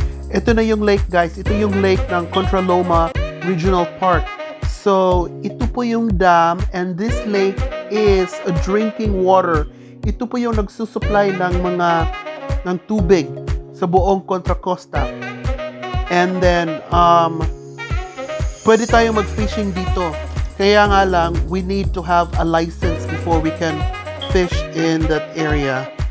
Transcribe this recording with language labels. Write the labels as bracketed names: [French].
[Filipino] Ito na yung lake, guys. Ito yung lake ng Contra Loma Regional Park. So ito po yung dam, [English] and this lake is a drinking water. [Filipino] Ito po yung nagsusupply ng tubig sa buong Contra Costa. [English] And then [Filipino] pwede tayong mag-fishing dito. Kaya nga lang, [English] we need to have a license before we can fish in that area.